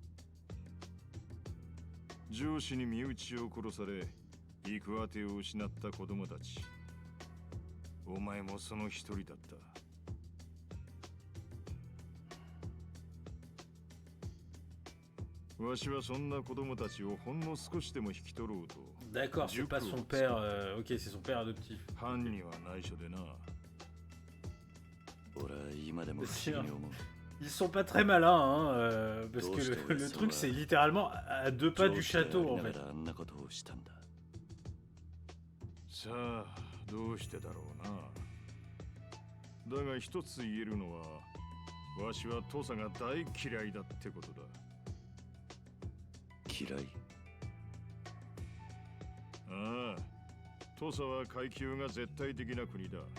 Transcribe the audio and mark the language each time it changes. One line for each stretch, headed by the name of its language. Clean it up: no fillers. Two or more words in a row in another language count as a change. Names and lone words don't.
Japanese: 上司に身内を殺され行く当てを失った子供たち。お前もその一人だった。わしはそんな子供たちをほんの少しでも引き取ろうと。
French: D'accord, c'est pas son père. Ok, c'est son père adoptif.
Japanese: 藩には内緒でな。俺は今でも不思議に思う。
French: Ils sont pas très malins, hein, parce que le truc c'est littéralement à deux pas du château en fait.
Japanese: あんなことをしたんだ。さあ、どうしてだろうな。だが一つ言えるのは、わしは土佐が大嫌いだってことだ。嫌い。ああ、土佐は階級が絶対的な国だ。